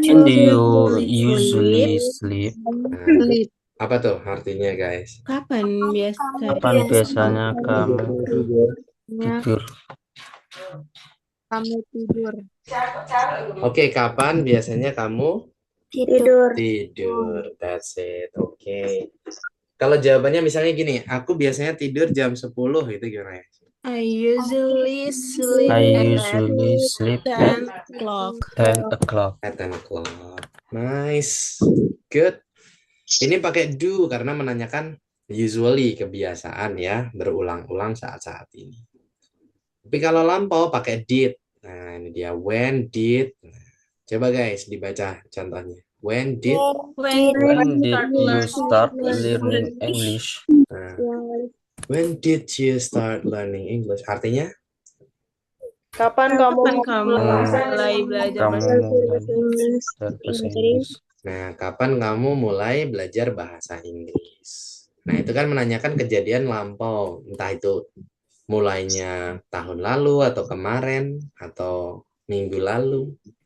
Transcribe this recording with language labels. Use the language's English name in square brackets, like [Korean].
[English] When do you usually sleep? [Indonesian] Nah, apa tuh artinya guys? Kapan biasa? Kapan biasanya kamu tidur? kamu tidur. Oke, kapan biasanya kamu Tidur. tidur? [English] That's it. [Indonesian] Oke. Kalau jawabannya misalnya gini, aku biasanya tidur jam 10 itu gimana ya? [English] I usually sleep I at usually sleep at 10 o'clock. 10 o'clock. At 10 o'clock. Nice. Good. [Indonesian] Ini pakai do karena menanyakan usually kebiasaan ya, berulang-ulang saat-saat ini. Tapi kalau lampau pakai did. Nah, ini dia when did. Nah, coba guys dibaca contohnya. When did. [English] When did you start learning English? Nah, when did you start learning English? [Indonesian] Artinya kapan kamu Kapan kamu mulai belajar Kamu bahasa Inggris? belajar bahasa Inggris. Nah, kapan kamu mulai belajar bahasa Inggris? Nah, itu kan menanyakan kejadian lampau, entah itu mulainya tahun lalu atau kemarin atau minggu lalu.